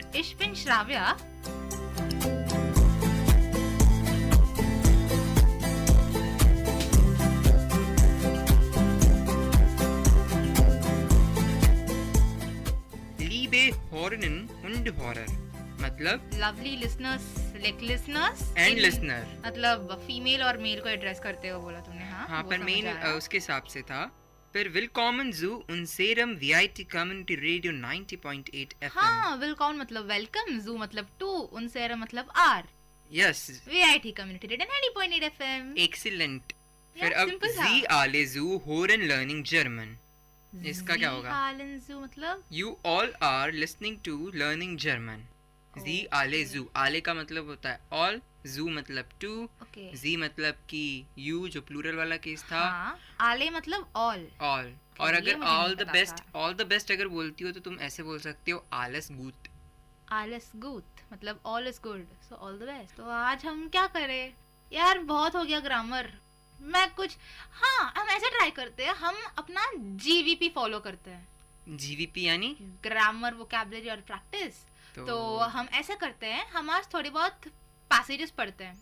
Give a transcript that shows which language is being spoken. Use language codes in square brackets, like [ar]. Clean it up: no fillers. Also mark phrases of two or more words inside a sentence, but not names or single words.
[de] ich bin Shravya. Liebe Hörerinnen und Hörer, [hi] मतलब [en] lovely listeners, listeners and listener, [hi] मतलब फीमेल और मेल को एड्रेस करते हो बोला तुमने. हाँ पर मेन उसके हिसाब से था. [de] फिर willkommen zu unserem VIT Community Radio 90.8 FM. [hi] हाँ, willkommen मतलब वेलकम, zu मतलब टू, unser मतलब आर. यस, VIT Community Radio 90.8 FM. एक्सीलेंट. फिर अब [de] Sie alle zu hören Learning German. [hi] इसका क्या होगा? [de] Sie alle zu [hi] मतलब [en] You all are listening to Learning German. [de] Sie alle zu, [hi] आले का मतलब होता है all, zu मतलब टू, जी मतलब कि you जो प्लूरल वाला केस था. आले मतलब all. और अगर [en] all the best [hi] अगर बोलती हो तो तुम ऐसे बोल सकती हो [de] alles gut. alles gut [en] मतलब all is good, so all the best. [hi] तो आज हम क्या करें यार, बहुत हो गया ग्रामर. मैं कुछ हम ऐसे ट्राई करते हैं, हम अपना GVP फॉलो करते हैं. GVP यानी ग्रामर, वोकैबुलरी और प्रैक्टिस. तो हम ऐसे करते हैं, हम आज थोड़ी बहुत पैसेजेस पढ़ते हैं.